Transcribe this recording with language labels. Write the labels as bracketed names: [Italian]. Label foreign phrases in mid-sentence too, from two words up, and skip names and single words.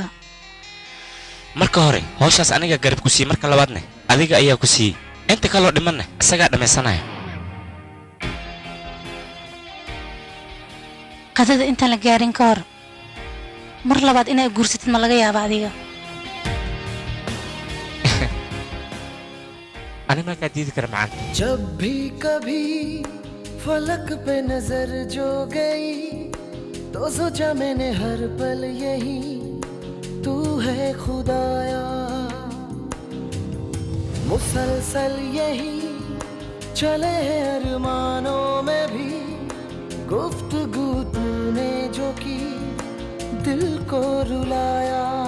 [Somali] marka hore hawshaas aniga garab ku siiyey marka labaadne adiga ayaa ku siiyey inta kaloo dhimanna isagaa dhammaysanaya qadada intaan la gaarin ka hor mar labaad inaad guursatid ma laga yaaba adiga ani markaa diidi kara macaan [Hindi] जब भी कभी फलक पे नजर जो गई तो सोचा मैंने हर पल यही तू है खुदाया मुसलसल यही चले हैं अरमानों में भी गुफ्तगू तूने जो की दिल को रुलाया